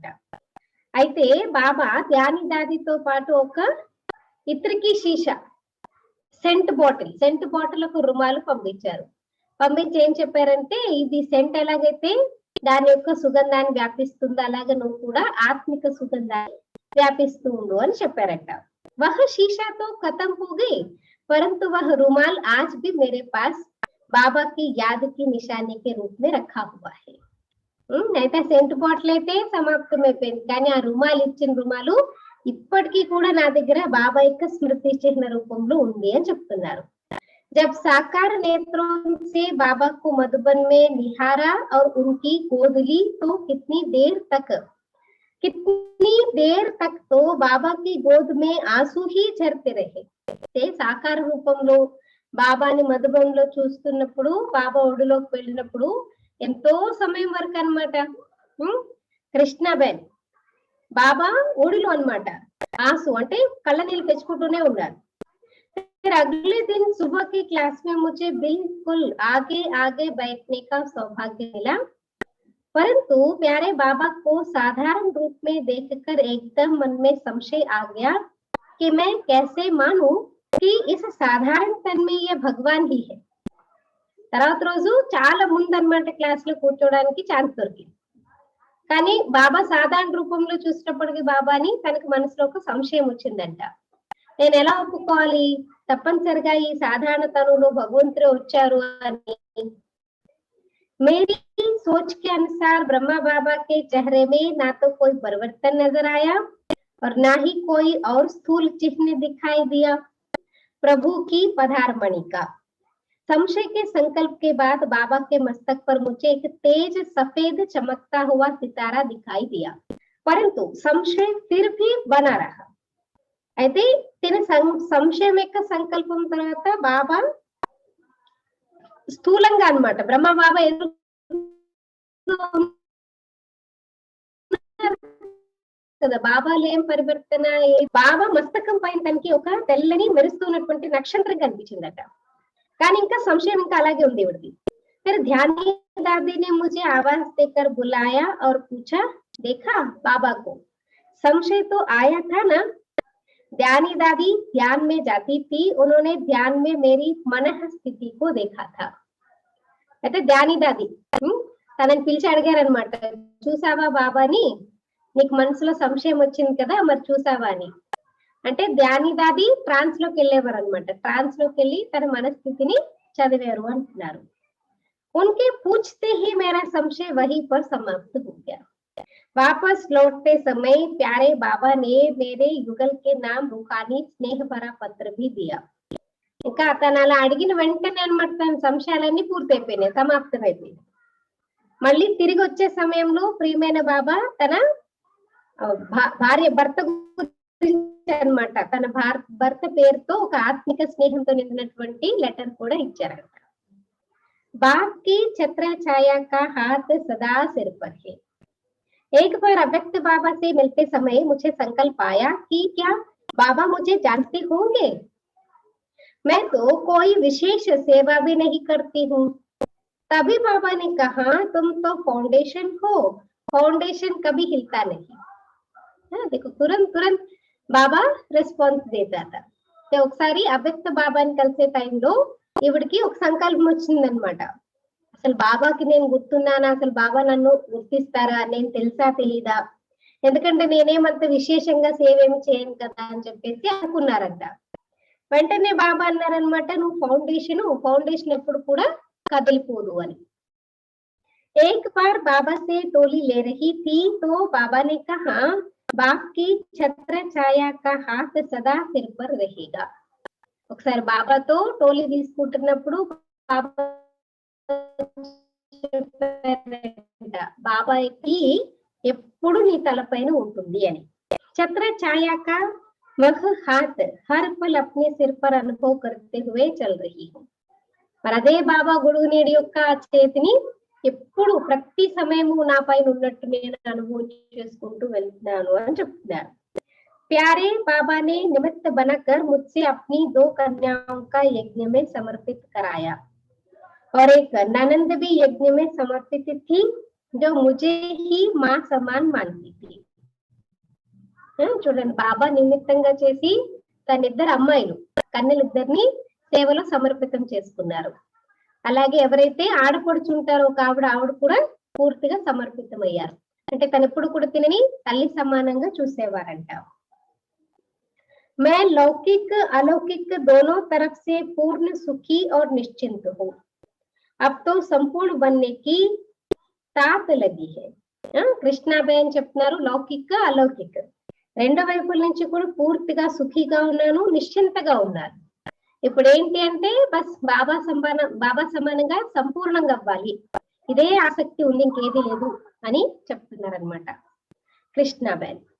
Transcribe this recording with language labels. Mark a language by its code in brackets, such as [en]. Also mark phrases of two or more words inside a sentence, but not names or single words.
[te] అయితే బాబా ధ్యాని దాదితో పాటు ఒక ఇత్రికి షీషా [en] scent bottle [te] ఒక రుమాలు పంపించారు. పంపించి ఏం చెప్పారంటే, ఇది సెంట్ ఎలాగైతే దాని యొక్క సుగంధాన్ని వ్యాపిస్తుందో అలాగే నువ్వు కూడా ఆత్మిక సుగంధాన్ని వ్యాపిస్తూ ఉండు అని చెప్పారట. [hi] వహ शीशा तो खत्म हो गई परंतु वह रुमाल आज भी मेरे पास बाबा की याद की निशानी के रूप में रखा हुआ है. [te] అయితే [en] scent bottle [te] అయితే సమాప్తమైపోయింది, కానీ ఆ ఇచ్చిన రుమాలు ఇప్పటికీ కూడా నా దగ్గర బాబా యొక్క స్మృతి చిహ్న రూపంలో ఉంది అని చెప్తున్నారు. [hi] जब साकार नेत्रों से बाबा को मधुबन में निहारा और उनकी गोद ली तो कितनी देर तक तो बाबा की गोद में आंसू ही झरते रहे. [te] సాకార రూపంలో బాబాని మధుబన్లో చూస్తున్నప్పుడు, బాబా ఒడిలోకి వెళ్ళినప్పుడు ఎంతో సమయం వరకు అన్నమాట కృష్ణాబెన్ బాబా ఒడిలో అన్నమాట ఆంసు అంటే కళ్ళ నీళ్ళు తెచ్చుకుంటూనే ఉన్నారు. [hi] फिर अगले दिन सुबह की क्लास में मुझे बिल्कुल आगे बैठने का सौभाग्य मिला, परंतु प्यारे बाबा को साधारण रूप में देखकर एकदम मन में संशय आ गया कि मैं कैसे मानूं कि इस साधारण तन में ये भगवान ही है. [te] తర్వాత రోజు చాలా ముందన్నమాట క్లాస్ లో కూర్చోడానికి ఛాన్స్ దొరికింది, కానీ బాబా సాధారణ రూపంలో చూసినప్పటికీ బాబాని తనకి మనసులో ఒక సంశయం వచ్చిందంట. నేను ఎలా ఒప్పుకోవాలి, తప్పనిసరిగా ఈ సాధారణ తనులో భగవంతుడే వచ్చారు అని. [hi] मेरी सोच के अनुसार ब्रह्मा बाबा के चेहरे में ना तो कोई परिवर्तन नजर आया और ना ही कोई और स्थूल चिन्ह दिखाई दिया. प्रभु की पधारमणि का संशय के संकल्प के बाद बाबा के मस्तक पर मुझे एक तेज सफेद चमकता हुआ सितारा दिखाई दिया, परंतु संशय फिर भी बना रहा. [te] అయితే తిన సంశయం యొక్క సంకల్పం తర్వాత బాబా స్థూలంగా అన్నమాట బ్రహ్మ బాబా కదా, బాబాలో ఏం పరివర్తన, బాబా మస్తకం పైన తనకి ఒక తెల్లని మెరుస్తున్నటువంటి నక్షత్రం కనిపించిందట, కానీ ఇంకా సంశయం ఇంకా అలాగే ఉంది ఇవిడిది. [hi] फिर ध्यानी दादी ने मुझे आवाज देकर बुलाया और पूछा, देखा बाबा को? संशय तो आया था ना. ध्यानी दादी ध्यान में जाती थी, उन्होंने ध्यान में मेरी मनः स्थिति को देखा था. [te] అయితే ధ్యాని దాది తనని పిలిచి అడిగారనమాట, చూసావా బాబాని, నీకు మనసులో సంశయం వచ్చింది కదా, మరి చూసావా అని. అంటే ధ్యాని దాది ట్రాన్స్ లోకి వెళ్ళేవారు అనమాట. ట్రాన్స్ లోకి వెళ్ళి తన మనస్థితిని చదివారు అంటున్నారు. [hi] उनके पूछते ही मेरा संशय वहीं पर समाप्त हो गया। वापस लौटते समय प्यारे बाबा ने मेरे युगल के नाम रूहानी स्नेह भरा पत्र भी दिया। [te] ఇంకా తను అలా అడిగిన వెంటనే అనమాట తన సంశయాలన్నీ పూర్తయిపోయినాయి, సమాప్తమైపోయింది. మళ్ళీ తిరిగి వచ్చే సమయంలో ప్రియమైన బాబా తన భార్య భర్త గురించి అనమాట, తన భర్త పేరుతో ఒక ఆత్మిక స్నేహంతో నిండినటువంటి లెటర్ కూడా ఇచ్చారంట. [hi] बाप की छत्र छाया का हाथ सदा सिर पर है। एक बार अव्यक्त बाबा से मिलते समय मुझे संकल्प आया कि क्या बाबा मुझे जानते होंगे। मैं तो कोई विशेष सेवा भी नहीं करती हूँ। तभी बाबा ने कहा तुम तो फाउंडेशन हो, फाउंडेशन कभी हिलता नहीं। देखो तुरंत तुरंत बाबा రెస్పాన్స్ देता. [te] ఒకసారి అవ్యక్త బాబాని కలిసే టైంలో ఈవిడికి ఒక సంకల్పం వచ్చిందనమాట. అసలు బాబాకి నేను గుర్తున్నానా, అసలు బాబా నన్ను గుర్తిస్తారా, నేను తెలుసా తెలీదా, ఎందుకంటే నేనేమంత విశేషంగా సేవ ఏమి చేయను కదా అని చెప్పేసి అనుకున్నారంట. వెంటనే బాబా అన్నారనమాట, నువ్వు ఫౌండేషన్ ఎప్పుడు కూడా కదిలిపోదు అని. [hi] एक बार बाबा से टोली ले रही थी तो बाबा ने कहा बाप की छत्र छाया का हाथ सदा सिर पर रहेगा। [te] ఒకసారి బాబాతో టోలీ తీసుకుంటున్నప్పుడు బాబాకి ఎప్పుడు నీ తలపైన ఉంటుంది అని. [hi] छत्र छाया का यह हाथ हर पल अपने सिर पर अनुभव करते हुए चल रही हूँ. [te] మరి అదే బాబా గొడుగు నీడి యొక్క చేతిని ఎప్పుడు ప్రతి సమయము నా పైన ఉన్నట్టు నేను అనుభవం చేసుకుంటూ వెళ్తున్నాను అని చెప్తున్నారు. [hi] प्यारे बाबा ने निमित्त बनाकर मुझसे अपनी 2 कन्याओं का यज्ञ में समर्पित कराया और एक ननंद भी यज्ञ में समर्पित थी जो मुझे ही माँ समान मानती थी. [te] చూడండి, బాబా నిమిత్తంగా చేసి తన ఇద్దరు అమ్మాయిలు కన్యలిద్దరిని సేవలో సమర్పితం చేసుకున్నారు. అలాగే ఎవరైతే ఆడపడుచుంటారో ఒక ఆవిడ కూడా పూర్తిగా సమర్పితమయ్యారు. అంటే తను ఎప్పుడు కూడా తినని తల్లి సమానంగా చూసేవారంట. [hi] मैं लौकिक अलौकिक दोनों तरफ से पूर्ण सुखी और निश्चिंत हूँ। अब तो संपूर्ण बनने की तात लगी है. [te] కృష్ణాబేన్ చెప్తున్నారు, లౌకిక అలౌకిక రెండు వైపుల నుంచి కూడా పూర్తిగా సుఖీగా ఉన్నాను, నిశ్చింతగా ఉన్నారు. ఇప్పుడు ఏంటి అంటే బస్ బాబా సమానంగా సంపూర్ణంగా అవ్వాలి, ఇదే ఆసక్తి ఉంది, ఇంకేది లేదు అని చెప్తున్నారు అనమాట కృష్ణాబేన్.